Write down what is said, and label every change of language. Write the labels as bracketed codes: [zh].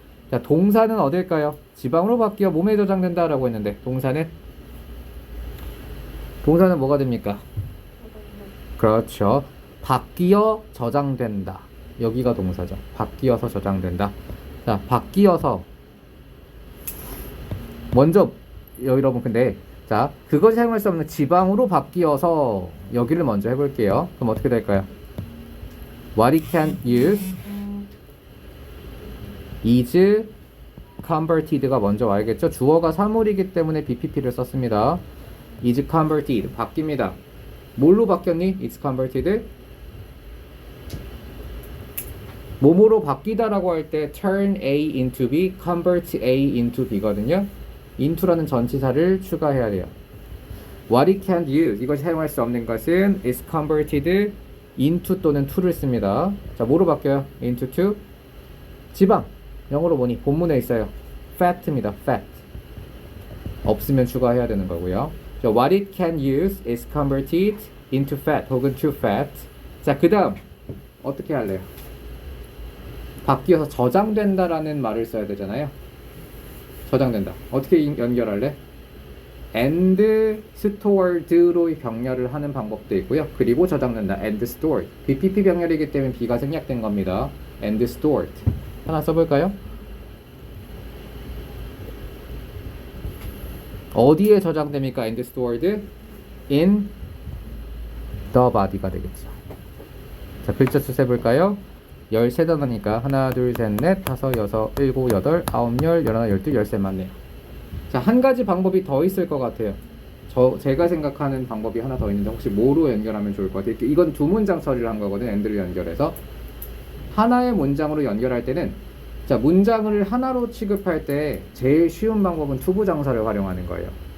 [ko] 자, 동사는 어딜까요? 지방으로 바뀌어 몸에 저장된다 라고 했는데 동사는 뭐가 됩니까? 그렇죠. 바뀌어 저장된다. 여기가 동사죠. 바뀌어서 저장된다. 자, 바뀌어서 먼저 여러분 근데 자, 그것이 사용할 수 없는 지방으로 바뀌어서 여기를 먼저 해볼게요. 그럼 어떻게 될까요? [en] What it can use is converted가 [ko] 먼저 와야겠죠. 주어가 사물이기 때문에 BPP를 썼습니다. is converted 바뀝니다. 뭘로 바뀌었니? [en] It's converted. [ko] 뭐뭐로 바뀌다라고 할 때 [en] turn A into B, [ko] convert A into B거든요. into라는 전치사를 추가해야 돼요. [en] What it can't use [ko] 이것이 사용할 수 없는 것은 [en] is converted into [ko] 또는 to를 씁니다. 자, 뭐로 바뀌어요? into to 지방. 영어로 뭐니? 본문에 있어요. fat입니다. fat. 없으면 추가해야 되는 거고요. [en] 자, what it can use is converted into fat 혹은 to fat. [ko] 자, 그 다음 어떻게 할래요? 바뀌어서 저장된다라는 말을 써야 되잖아요. 저장된다. 어떻게 연결할래? and stored로 병렬을 하는 방법도 있고요. 그리고 저장된다. and stored. BPP 병렬이기 때문에 B가 생략된 겁니다. and stored. 하나 써볼까요? 어디에 저장됩니까? and stored? in the body가 되겠죠. 자, 글자 수 세볼까요? 13단어니까 하나, 둘, 셋, 넷, 다섯, 여섯, 일곱, 여덟, 아홉, 열, 열하나, 열둘, 열셋 맞네요. 자, 한 가지 방법이 더 있을 것 같아요. 제가 생각하는 방법이 하나 더 있는데 혹시 뭐로 연결하면 좋을 것 같아요? 이건 두 문장 처리를 한 거거든요. and를 연결해서 하나의 문장으로 연결할 때는 자, 문장을 하나로 취급할 때 제일 쉬운 방법은 투부정사를 활용하는 거예요.